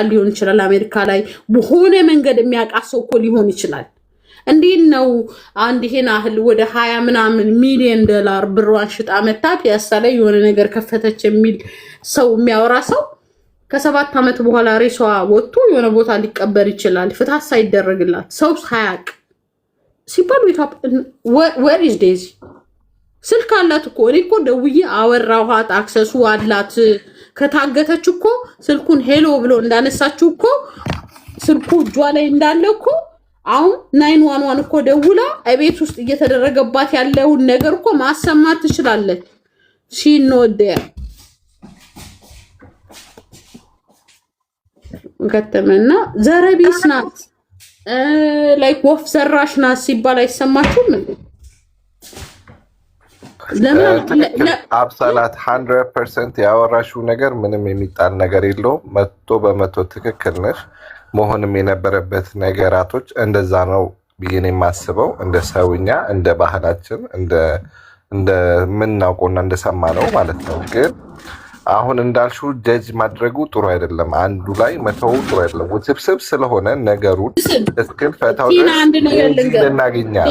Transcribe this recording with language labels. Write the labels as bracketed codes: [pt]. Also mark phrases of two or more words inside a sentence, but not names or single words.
[am] ሊሆን ይችላል፣ አሜሪካ ላይ በሆነ መንገድ የሚያውቃት ሰው እኮ ሊሆን ይችላል። እንዴት ነው አንድ ይሄን ያህል ወደ 20 ምናምን ሚሊዮን ዶላር ብሯን ሽጣ መታ ፒያሳ ላይ የሆነ ነገር ከፈተች የሚል ሰው የሚያወራ ሰው ከ7 ዓመት በኋላ ሬሷ ወጥቶ የሆነ ቦታ ሊቀበር ይችላል ፍትህ ሳይደረግላት ሰው ሳያቅ ሲባል [en] where is Daisy? [am] ስልክ አላት እኮ እኔ እኮ ደውዬ አወራኋት አክሰሱ አላት። ከታገተች እኮ ስልኩን ሄሎ ብሎ እንዳነሳችው እኮ ስልኩ እጇ ላይ እንዳለ እኮ አሁን 911 እኮ ደውላ እቤት ውስጥ እየተደረገባት ያለውን ነገር እኮ ማሰማት ትችላለች። [en] she know there [am] ከተመና ዘረቢስ ናት ላይክ ወፍ ዘራሽ ናት ሲባል አይሰማችሁም እንዴ? አብሳላት 100% ያወራሽው ነገር ምንም የሚጣል ነገር የለውም። 100% ትክክል ነሽ። መሆንም የነበረበት ነገራቶች እንደዛ ነው ብዬ ነው የማስበው። እንደ ሰውኛ እንደ ባህላችን እንደ ምናውቀውና እንደሰማነው ማለት ነው። ግን አሁን እንዳልሽው ጀጅ ማድረጉ ጥሩ አይደለም። አንዱ ላይ መተው ጥሩ አይደለም። ውስብስብ ስለሆነ ነገሩን እስክል ፈታው እናገኛለን።